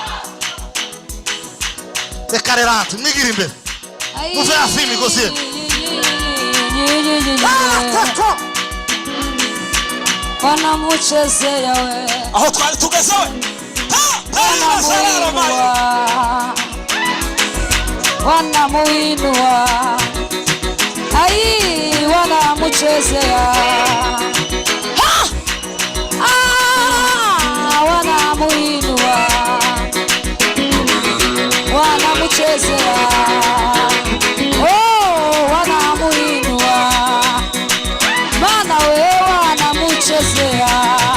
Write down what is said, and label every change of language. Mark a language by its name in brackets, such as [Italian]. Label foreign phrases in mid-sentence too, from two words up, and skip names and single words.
[Kinyarwanda] Reka rero mwigira imbere. Muve hafi imigozi. [Swahili] wanamuchezea we [Kinyarwanda] aho twari tugeze we [Swahili] wanamuinua ai wanamuchezea wanamuinua wanamuchezea wanamuinua maana wewe wanamuchezea